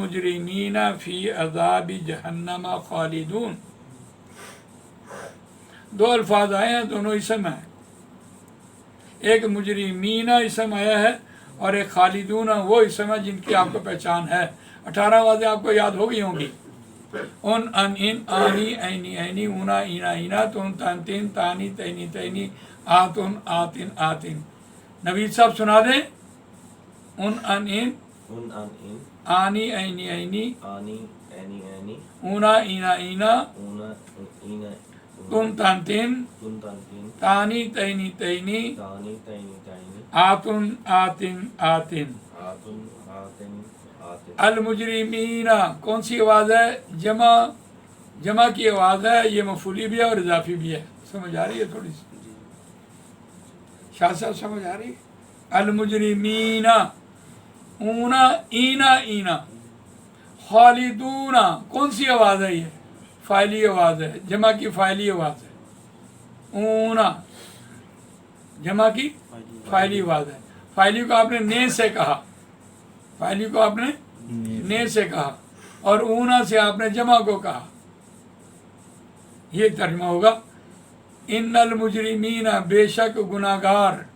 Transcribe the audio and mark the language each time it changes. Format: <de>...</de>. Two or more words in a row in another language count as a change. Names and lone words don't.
<ar>المجرمین فی عذاب جہنم خالدون،</ar> <ur>دو الفاظ آئے ہیں، دونوں اسم ہیں، ایک مجرمین اسم آیا ہے اور ایک خالدون وہ اسم ہے جن کی آپ کو پہچان ہے۔ 18 واضح آپ کو یاد ہو گئی ہوں گی، ان ان آنی اینی اینی اونا اینا اینا تن تن تین تانی تینی تینی آتن آتن آتن۔ نوید صاحب سنا دیں، ان آنی اینی اینی اونا اینا اینا تن تن تین تانی تینی تینی آتن آتن آتن۔ المجرمین کون سی آواز ہے؟ جمع کی آواز ہے، یہ مفعولی بھی ہے اور اضافی بھی ہے، سمجھ آ رہی ہے تھوڑی سی؟ شاہ صاحب سمجھ آ رہی ہے؟ المجرمین اونا اینا اینا، خالدون کون سی آواز ہے؟ یہ فاعلی آواز ہے، جمع کی فاعلی آواز ہے، اونا جمع کی فاعلی آواز ہے۔ فاعلی کو آپ نے نے سے کہا، فاعلی کو آپ نے نے سے کہا اور اونا سے آپ نے جمع کو کہا، یہ ترجمہ ہوگا</ur> <ar>ان المجرمین</ar> <ur>بے شک گناہگار۔</ur>